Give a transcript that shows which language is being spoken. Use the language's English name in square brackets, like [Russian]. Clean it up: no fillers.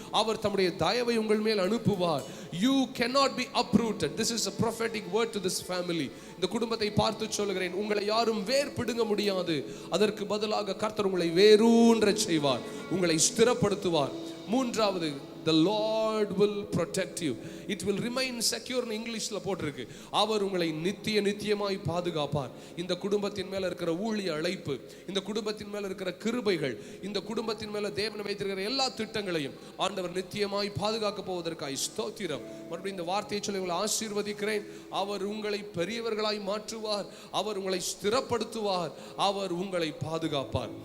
[Tamil] அவர் தம்முடைய தயவை உங்கள் மேல் அனுப்புவார். [English] You cannot be uprooted. This is a prophetic word to this family. [Tamil] இந்த குடும்பத்தை பார்த்து சொல்கிறேன், உங்களை யாரும் வேர் பிடுங்க முடியாது. அதற்கு பதிலாக கர்த்தர் உங்களை வேரூன்ற செய்வார், உங்களை ஸ்திரப்படுத்துவார். மூன்றாவது, [English] the Lord will protect you. It will remain secure [Tamil] னு இங்கிலீஷ்ல போட்டிருக்கு. அவர் உங்களை நித்தியமாய் பாதுகாப்பார். இந்த குடும்பத்தின் மேல இருக்கிற ஊழிய அழைப்பு, இந்த குடும்பத்தின் மேல இருக்கிற கிருபைகள், இந்த குடும்பத்தின் மேல தேவன் வைத்திருக்கிற எல்லா திட்டங்களையும் ஆண்டவர் நித்தியமாய் பாதுகாக்க போவதற்காய் ஸ்தோத்திரம். மறுபடியும் இந்த வார்த்தையை சொல்லி உங்களை ஆசீர்வதிக்கிறேன். அவர் உங்களை பெரியவர்களாய் மாற்றுவார், அவர் உங்களை ஸ்திரப்படுத்துவார், அவர் உங்களை பாதுகாப்பார்.